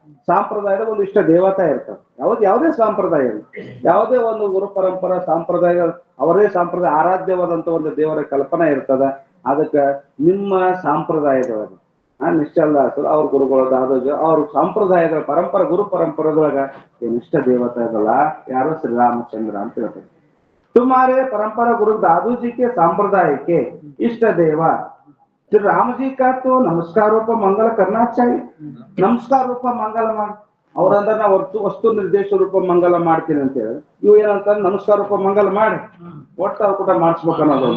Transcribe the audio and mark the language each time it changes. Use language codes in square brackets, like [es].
[kn] ಸಂಪ್ರದಾಯದ ಒಂದು ಇಷ್ಟ ದೇವತಾ ಇರ್ತದೆ. ಯಾವುದೇ ಸಂಪ್ರದಾಯ ಇಲ್ಲ, ಯಾವುದೇ ಒಂದು ಗುರು ಪರಂಪರಾ ಸಂಪ್ರದಾಯ ಅವರೇ ಸಂಪ್ರದಾಯ ಆರಾಧ್ಯವಾದಂತ ಒಂದು ದೇವರ ಕಲ್ಪನೆ ಇರ್ತದ. ಅದಕ್ಕೆ ನಿಮ್ಮ ಸಂಪ್ರದಾಯದೊಳಗೆ ನಿಶ್ಚಲ್ದಾಸರು ಅವ್ರ ಗುರುಗಳಾದ ಅವ್ರ ಸಂಪ್ರದಾಯದ ಪರಂಪರೆ ಗುರು ಪರಂಪರೆದೊಳಗ ಏನಿಷ್ಟ ದೇವತಾ ಇದಲ್ಲ, ಯಾರು ಶ್ರೀರಾಮಚಂದ್ರ ಅಂತ ಹೇಳ್ತಾರೆ. [hi] तुम्हारे परंपरा गुरु दादू जी के संप्रदाय के इष्ट देवा श्री राम जी का तो नमस्कार रूप मंगल करना चाहिए. [kn] ನಮಸ್ಕಾರ ರೂಪ ಮಂಗಲ ಮಾಡಿ ಅವ್ರಂದ್ರೆ ನಾ ವಸ್ತು ನಿರ್ದೇಶ ರೂಪ ಮಂಗಲ ಮಾಡ್ತೀನಿ ಅಂತ ಹೇಳಿ ಇವು ಏನಂತ ನಮಸ್ಕಾರ ರೂಪ ಮಂಗಲ ಮಾಡಿ ಒಟ್ಟು ಅವ್ರು ಕೂಡ ಮಾಡಿಸ್ಬೇಕು ಅನ್ನೋದು.